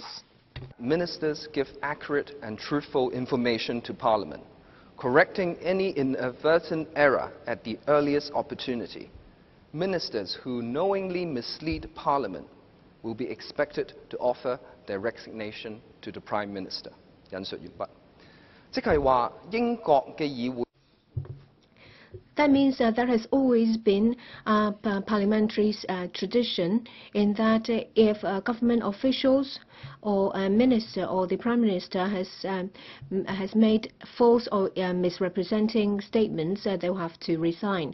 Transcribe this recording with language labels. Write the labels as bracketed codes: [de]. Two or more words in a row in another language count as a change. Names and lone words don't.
[en] Ministers give accurate and truthful information to Parliament, correcting any inadvertent error at the earliest opportunity. Ministers who knowingly mislead Parliament will be expected to offer their resignation to the Prime Minister. [yue] 引述完畢。即係話英國嘅議會。 [en] That means that there has always been a parliamentary tradition in that if government officials or a minister or the Prime Minister has made false or misrepresenting statements, they will have to resign.